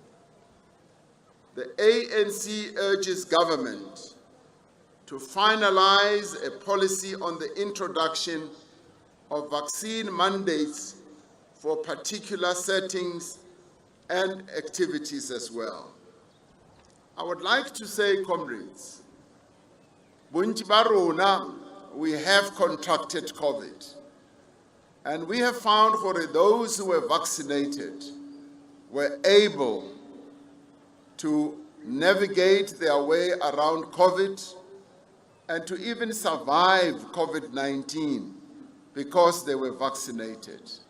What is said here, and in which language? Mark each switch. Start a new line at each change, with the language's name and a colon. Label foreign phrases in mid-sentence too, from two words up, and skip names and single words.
English: The ANC urges government to finalize a policy on the introduction of vaccine mandates for particular settings and activities as well. I would like to say, comrades,
Tswana: bontsi ba rona,
English: we have contracted COVID, and we have found that those who were vaccinated were able to navigate their way around COVID and to even survive COVID-19 because they were vaccinated.